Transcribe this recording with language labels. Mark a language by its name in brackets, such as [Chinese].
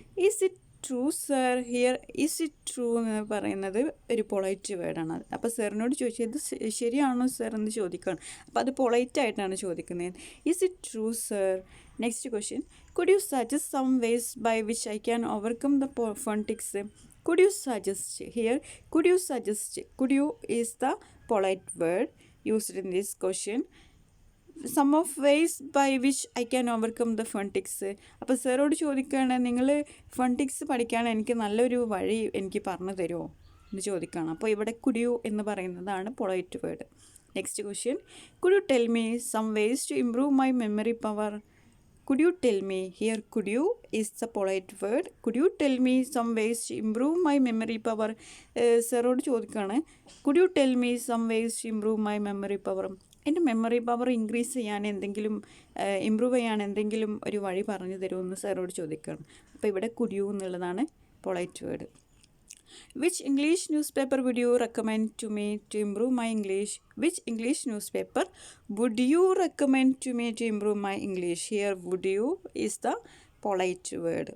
[English] Is it true sir here? Is it true [Malayalam] എന്ന് പറയുന്നത് ഒരു പൊളൈറ്റ് വേർഡാണ്. അപ്പോൾ സാറിനോട് ചോദിച്ചാൽ ഇത് ശരിയാണോ സർ എന്ന് ചോദിക്കണം. അപ്പോൾ അത് പൊളൈറ്റായിട്ടാണ് ചോദിക്കുന്നത്. [English] Is it true sir? [Malayalam] Next question, [English] Could you suggest some ways by which I can overcome the phonetics? Could you suggest? Here, could you suggest? Could you is the polite word used in this question. Some of ways by which I can overcome the phonetics. [Malayalam] അപ്പോൾ സാറോട് ചോദിക്കുകയാണ്, നിങ്ങൾ phonetics പഠിക്കാൻ എനിക്ക് നല്ലൊരു വഴി എനിക്ക് പറഞ്ഞു തരുമോ എന്ന് ചോദിക്കുകയാണ്. അപ്പോൾ ഇവിടെ കുഡ് യു എന്ന് പറയുന്നതാണ് polite word. [English] Next question, could you tell me some ways to improve my memory power? Could you tell me? Here, could you is the polite word. Could you tell me some ways to improve my memory power? [Malayalam] സാറോട് ചോദിക്കുകയാണ്, [English] could you tell me some ways to improve my memory power? [Malayalam] എൻ്റെ memory power increase ചെയ്യാൻ എന്തെങ്കിലും improve ചെയ്യാൻ എന്തെങ്കിലും ഒരു വഴി പറഞ്ഞു തരുമെന്ന് സാറോട് ചോദിക്കുകയാണ്. അപ്പോൾ ഇവിടെ could you എന്നുള്ളതാണ് polite word. [English] Which English newspaper would you recommend to me to improve my English? Which English newspaper would you recommend to me to improve my English? Here, would you is the polite word.